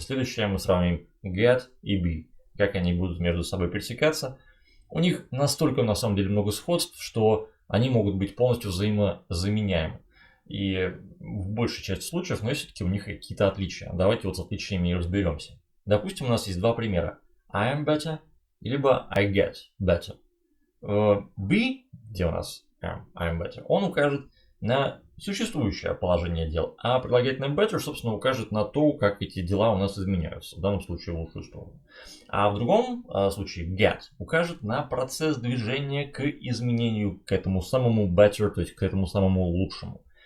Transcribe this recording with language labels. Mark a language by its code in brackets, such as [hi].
[ru] Следующее мы сравним get и be. Как они будут между собой пересекаться. У них настолько на самом деле много сходств, что они могут быть полностью взаимозаменяемы. И в большей части случаев, но все-таки у них какие-то отличия. Давайте вот с отличиями и разберемся. Допустим, у нас есть два примера. [en] I am better, либо I get better. [ru] Be, где у нас [en] I am better, [ru] он укажет на существующее положение дел, а прилагательное better, собственно, укажет на то, как эти дела у нас изменяются, в данном случае в лучшую сторону. А в другом случае get укажет на процесс движения к изменению, к этому самому better, то есть к этому самому лучшему.